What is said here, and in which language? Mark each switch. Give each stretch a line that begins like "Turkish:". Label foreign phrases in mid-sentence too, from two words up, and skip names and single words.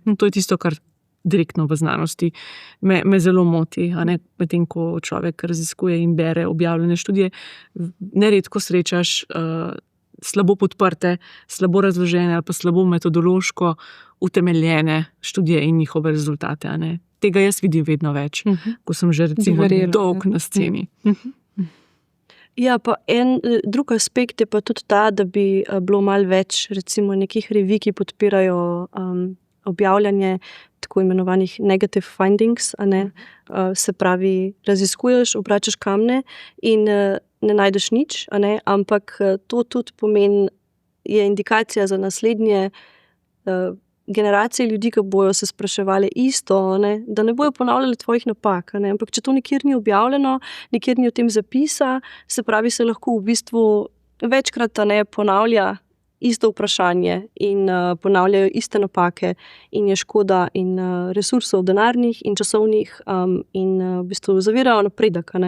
Slovenian: To je tisto, kar direktno v znanosti me zelo moti, a ne, medtem ko človek raziskuje in bere objavljene študije, neredko srečaš slabo podprte, slabo razložene ali pa slabo metodološko utemeljene študije in njihove rezultate. A ne. Tega jaz vidim vedno več, ko sem že recimo dolg na sceni. Ja, pa en drug aspekt je pa tudi ta, da bi bilo malo več recimo nekih revij, ki podpirajo objavljanje tako imenovanih
English: negative findings,
Slovenian: a ne, se pravi, raziskuješ, obračaš kamne in ne najdeš nič, a ne, ampak to tudi pomeni, je indikacija za naslednje generacije ljudi, ki bojo se spraševali isto, ne, da ne bojo ponavljali tvojih napak, ne, ampak če to nikjer ni objavljeno, nikjer ni o tem zapisa, se pravi, se lahko v bistvu večkrat ne ponavlja isto vprašanje in ponavljajo iste napake in je škoda in resursov denarnih in časovnih in v bistvu zavirajo napredek, ne.